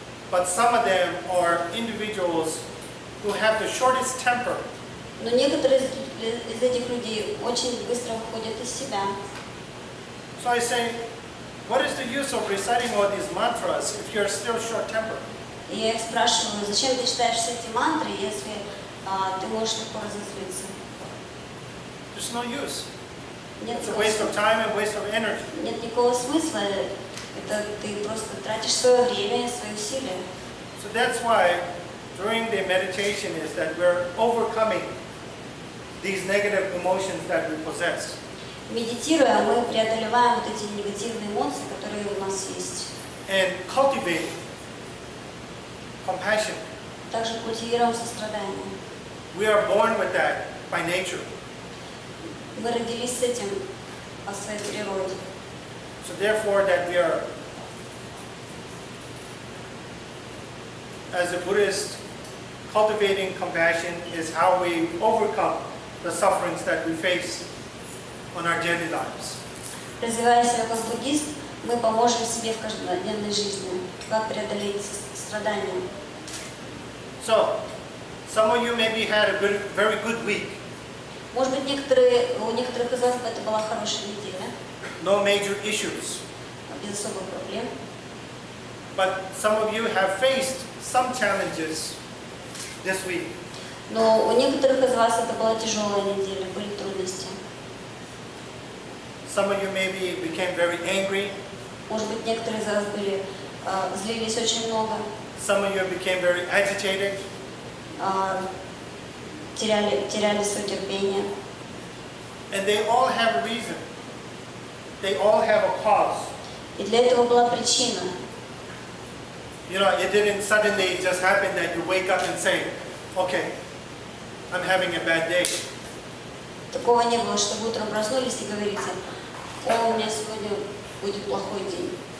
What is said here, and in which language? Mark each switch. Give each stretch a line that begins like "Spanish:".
English: But some of them are individuals who have the shortest temper.
Russian: Но некоторые из этих людей очень быстро выходят из себя.
English: So I say, what is the use of reciting all these mantras if you're still short-tempered?
Russian: И я их спрашиваю, зачем ты читаешь все эти мантры, если ты можешь легко разозлиться?
English: There's no use.
Russian: Нет,
English: It's a waste of time and waste of energy.
Russian: нет никакого смысла. Это ты просто тратишь свое время и свои усилия.
English: So that's why during the meditation is that we're overcoming these negative emotions that we possess.
Russian: Медитируя, мы преодолеваем вот эти негативные эмоции, которые у нас есть.
English: And cultivate compassion.
Russian: Также культивируем сострадание.
English: We are born with that by nature.
Russian: Мы родились с этим по своей природе.
English: So therefore that we are, as a Buddhist, cultivating compassion is how we overcome the sufferings that we face on our daily lives.
Russian: Развивая себя как буддист, мы поможем себе в каждодневной жизни, как преодолеть страдания.
English: So, some of you maybe had a very good week.
Russian: Может быть, у некоторых из вас это была хорошая неделя,
English: No major issues.
Russian: без особых проблем.
English: But some of you have faced some challenges this week.
Russian: Но у некоторых из вас это была тяжелая неделя, были трудности.
English: Some of you maybe became very angry.
Russian: Может быть, некоторые из вас злились очень много,
English: Some of you became very agitated.
Russian: теряли свое терпение.
English: And they all have a reason. They all have a cause.
Russian: И для этого была причина.
English: It didn't suddenly just happen that you wake up and say, okay, I'm having a bad day.
Russian: Такого не было, что вы утром проснулись и говорите, о, у меня сегодня будет плохой день.